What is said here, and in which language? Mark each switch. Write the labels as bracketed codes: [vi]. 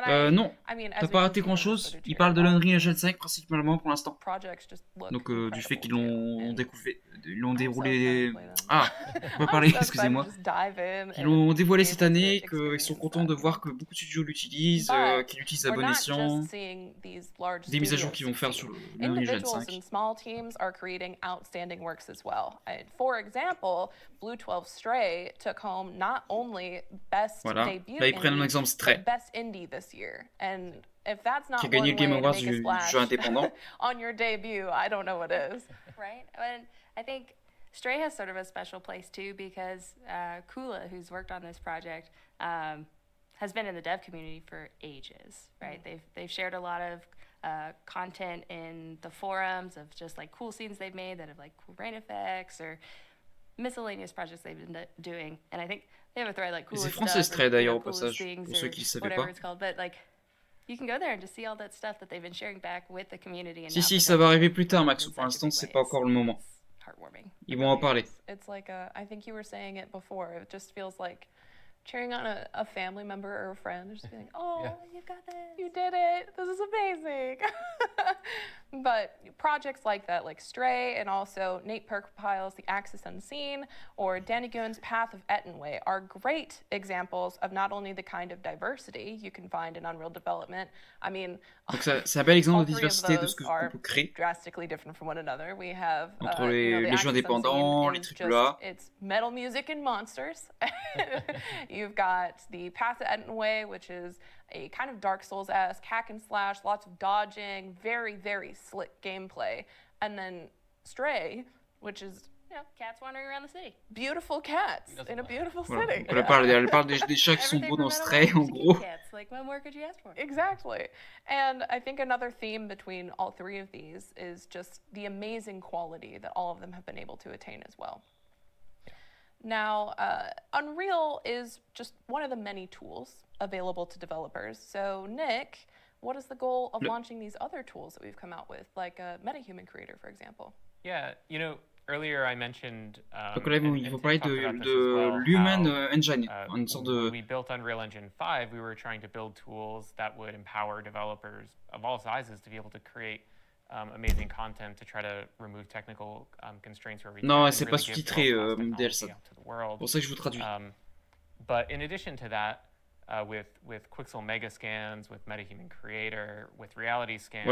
[fr] Non, t'as pas raté grand chose. Ils parlent de l'Unreal Engine 5 principalement pour l'instant. Donc du fait qu'ils l'ont découvert, ils l'ont déroulé. Ah, on peut parler, excusez-moi. Ils l'ont dévoilé cette année, qu'ils sont contents de voir que beaucoup de studios l'utilisent, qu'ils l'utilisent à bon escient. Des mises à jour qu'ils vont faire sur le [en] Individuals and small teams are creating outstanding works as well. For example, Blue 12 Stray took home not only best debut [fr] là, ils prennent un exemple Stray, [en] but best indie this year. And if that's not [fr] qui a gagné le Game Awards du jeu indépendant [en] on your debut, I don't know what is. Right? And I think Stray has sort of a special place too because Kula, who's worked on this project, has been in the dev community for ages, right? They've shared a lot of content in the forums of just like cool scenes they've made that have like cool rain effects or miscellaneous projects they've been doing. And I think they have a thread like cool [fr] stuff. C'est français Stray d'ailleurs au passage pour ceux qui ne savaient pas. [en] It's called, but like you can go there and just see all that stuff that they've been sharing back with the community. And [fr] si ça va arriver plus tard, Max. Pour l'instant, c'est pas encore le moment. Ils vont en parler. [en] It's like I think you were saying it before. It just feels like cheering on a family member or a friend, just being like, oh, yeah. You got this. You did it. This is amazing. But projects like that, like Stray and also Nate Perkpile's The Axis Unseen or Danny Goon's Path of Ettenway are great examples of not only the kind of diversity you can find in Unreal development. I mean, [fr] donc c'est un bel exemple de diversité de ce qu'on peut créer [en] drastically different from one another. We have [fr] entre les jeux indépendants, les AAA. [en] It's metal music and monsters. You've got the Path of Ettenway, which is a kind of Dark Souls-esque hack and slash, lots of dodging, very, very slick gameplay. And then Stray, which is, you know, cats wandering around the city. Beautiful cats in a beautiful city. [fr] Elle parle des chats qui sont beaux dans Stray, en gros. [en] Like, what more could you ask for? Exactly. And I think another theme between all three of these is just the amazing quality that all of them have been able to attain as well. Now, Unreal is just one of the many tools available to developers. So, Nick, what is the goal of launching these other tools that we've come out with, like MetaHuman Creator, for example? Yeah, you know, earlier I mentioned. [fr] Donc là, il faut parler de l'Human Engine, une sorte de. [en] When we built Unreal Engine 5, we were trying to build tools that would empower developers of all sizes to be able to create amazing content to try to remove technical constraints where we can. [fr] Non, c'est pas sous-titré, DLSA. Pour ça que je vous traduis. [en] But in addition to that, with Quixel Megascans, with MetaHuman Creator, with Reality Scan.